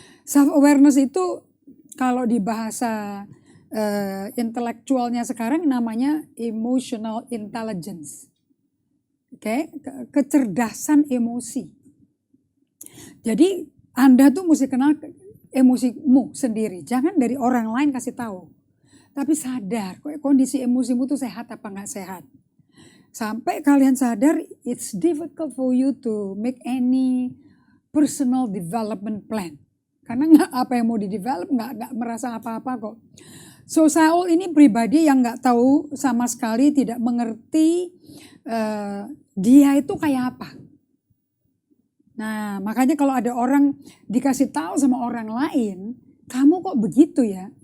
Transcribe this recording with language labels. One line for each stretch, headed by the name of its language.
Indonesian: Self-awareness itu kalau di bahasa intelektualnya sekarang namanya emotional intelligence. Oke, kecerdasan emosi. Jadi Anda tuh mesti kenal emosimu sendiri. Jangan dari orang lain kasih tahu. Tapi sadar kondisi emosimu tuh sehat apa nggak sehat. Sampai kalian sadar,
English: it's difficult for you to make any personal development plan.
Indonesian: Karena nggak apa yang mau di-develop, nggak merasa apa-apa kok. So Saul ini pribadi yang nggak tahu sama sekali, tidak mengerti dia itu kayak apa. Nah makanya kalau ada orang dikasih tahu sama orang lain, kamu kok begitu ya?